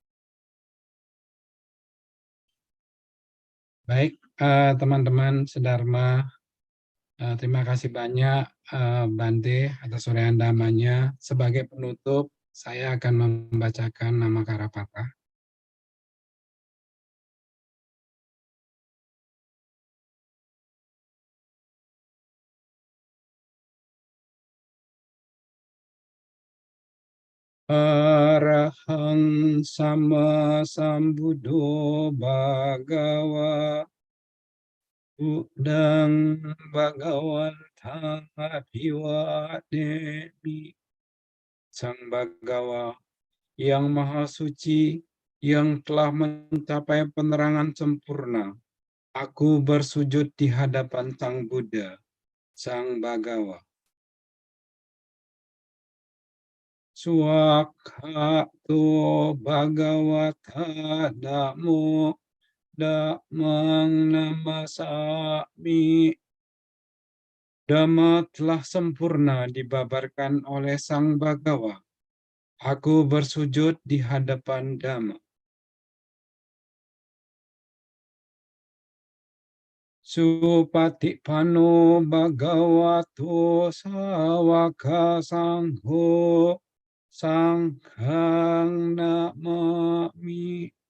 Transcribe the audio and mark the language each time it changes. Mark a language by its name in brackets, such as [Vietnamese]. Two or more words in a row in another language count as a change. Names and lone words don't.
[Indonesian] Baik, teman-teman sedharma, terima kasih banyak Bante atas uraian dhammanya. Sebagai penutup, saya akan membacakan nama Karapata. [Pali] Arahang sama sambuddho bhagawa Budang Bhagawantang Abhiwademi. [Indonesian] Sang Bhagawa yang Maha Suci, yang telah mencapai penerangan sempurna, aku bersujud di hadapan Sang Buddha, Sang Bhagawa. [Pali] Suwakhato Bhagawata Dhammo Dhammang namasami. [Indonesian] Dhamma telah sempurna dibabarkan oleh Sang Bhagawa. Aku bersujud di hadapan Dhamma. [Pali] Supatipanno Bhagavato Sawaka Sangho Sanghang namami.